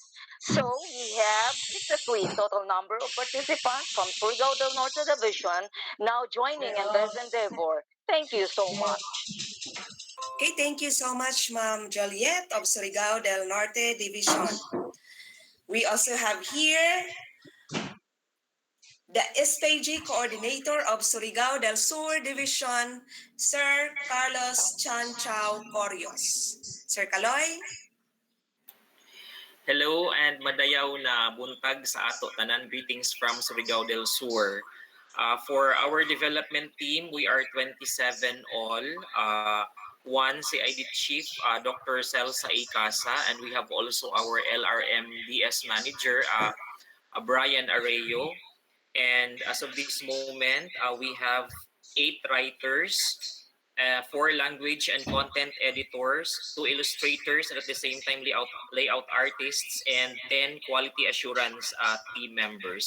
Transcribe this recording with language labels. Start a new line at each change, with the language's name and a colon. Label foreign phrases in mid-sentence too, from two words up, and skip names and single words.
English: So we have 63 total number of participants from Surigao del Norte Division now joining in this endeavor. Thank you so much. Okay, thank you so much, Ma'am Joliet of Surigao del Norte Division. We also have here the SPJ Coordinator of Surigao del Sur Division, Sir Carlos Chan Chao Corios. Sir Kaloy? Hello and
Cebuano: madayaw na buntag sa ato tanan.
English: Greetings from Surigao del Sur. For our development team, we are 27 all. One CID Chief, Dr. Celsa Icasa, and we have also our LRMDS Manager, Brian Arroyo. And as of this moment, we have 8 writers, 4 language and content editors, 2 illustrators, and at the same time layout artists, and 10 quality assurance team members.